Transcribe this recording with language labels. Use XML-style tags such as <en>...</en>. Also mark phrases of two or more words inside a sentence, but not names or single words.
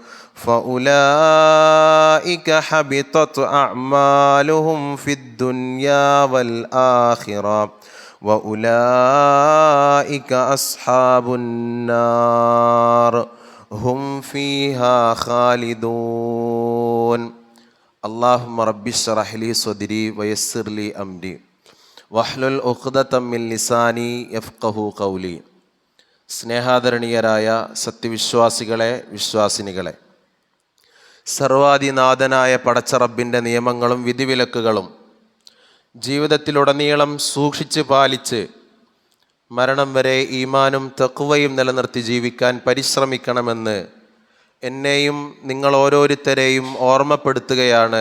<ar>فأولئك حبطت أعمالهم في الدنيا والآخرة وأولئك أصحاب النار هم فيها خالدون اللهم رب اشرح لي صدري ويسر لي أمري واحلل عقدة من لساني يفقهوا قولي.</ar> <ml>സ്നേഹാദരണീയരായ സത്യവിശ്വാസികളെ, വിശ്വാസിനികളെ, സർവാധിനാഥനായ പടച്ച റബ്ബിൻ്റെ നിയമങ്ങളും വിധിവിലക്കുകളും ജീവിതത്തിലുടനീളം സൂക്ഷിച്ച് പാലിച്ച് മരണം വരെ ഈമാനും തഖ്വയും നിലനിർത്തി ജീവിക്കാൻ പരിശ്രമിക്കണമെന്ന് എന്നെയും നിങ്ങൾ ഓരോരുത്തരെയും ഓർമ്മപ്പെടുത്തുകയാണ്.</ml>